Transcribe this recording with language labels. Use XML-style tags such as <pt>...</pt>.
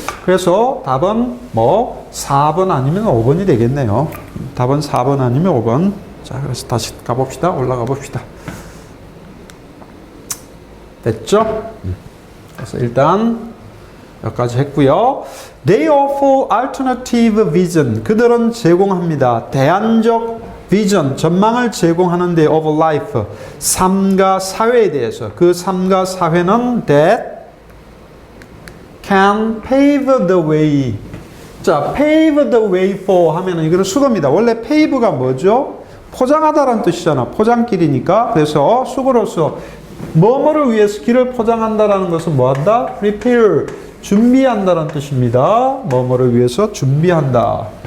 <ko>그래서 답은 뭐 4번 아니면 5번이 되겠네요. 답은 4번 아니면 5번. 자, 그래서 다시 가봅시다. 올라가 봅시다. 됐죠? 그래서 일단 여기까지 했고요.</ko> <en>They offer alternative vision.</en> <ko>그들은 제공합니다. 대안적 비전, 전망을 제공하는데</ko> <en>of life,</en> <ko>삶과 사회에 대해서. 그 삶과 사회는</ko> <en>that can pave the way.</en> <ko>자,</ko> <en>pave the way for</en> <ko>하면은 이거는 수거입니다. 원래 pave가 뭐죠? 포장하다라는 뜻이잖아. 포장길이니까. 그래서 수거로서 뭐뭐를 위해서 길을 포장한다라는 것은 뭐한다? prepare, 준비한다라는 뜻입니다. 뭐뭐를 위해서 준비한다.</ko>